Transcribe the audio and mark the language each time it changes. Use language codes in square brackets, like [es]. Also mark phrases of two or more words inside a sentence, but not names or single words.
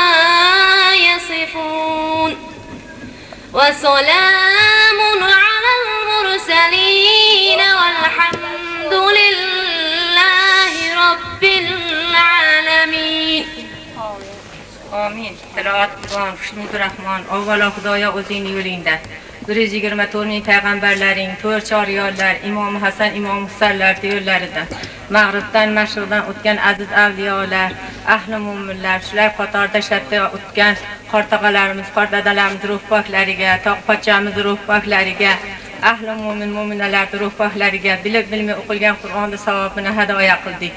[ar] يصفون وسلام على المرسلين والحمد لله رب العالمين آمين. [fa] تلاوت قرآن خشنود الرحمن اولا خدایا [uz] o'zing yo'lingda 124 ming payg'ambarlaring, 4 choriyonlar, Imom Hasan, Imom Husanlar yo'llarida, mag'ribdan mashriqdan o'tgan aziz avliyolar, ahli mo'minlar, shular qatorida shatda o'tgan qortog'alarimiz, qordadalarimiz ruh poklariga, tog'pochamiz ruh poklariga, ahli mo'min mo'minalar ruh poklariga bilib bilmay o'qilgan Qur'onning savobini hadoya qildik.